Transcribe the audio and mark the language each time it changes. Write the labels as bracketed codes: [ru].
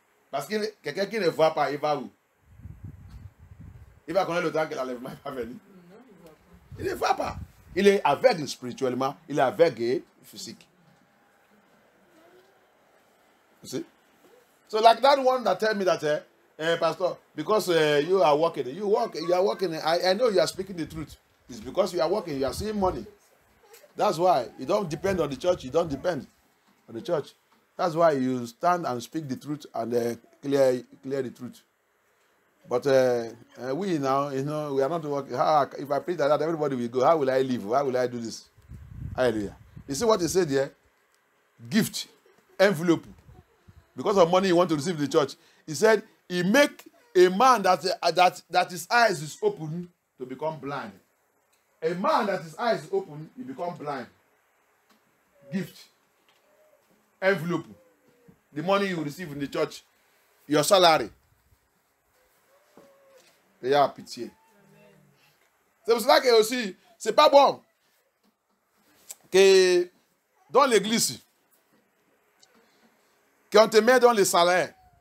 [fr] Parce que quelqu'un qui ne voit pas, il va où? Il va connaître le temps que l'enlèvement va venir. Il ne voit pas. Il est aveugle spirituellement, il est aveugle physique. [en] You see? So like that one that tell me that, Pastor, because you are working, you are working, I know you are speaking the truth. It's because you are working, you are seeing money. That's why you don't depend on the church, you don't depend on the church. That's why you stand and speak the truth and clear the truth. But we now, we are not working. If I preach like that, everybody will go. How will I live? How will I do this? Hallelujah. You see what he said here? Gift, envelope. Because of money you want to receive in the church. He said, he make a man that his eyes is open to become blind. A man that his eyes is open, he become blind. Gift, envelope. The money you receive in the church, your salary. [fr] Il y a pitié. C'est pour cela que aussi, c'est pas bon que dans l'église, qu'on te met dans les salaires.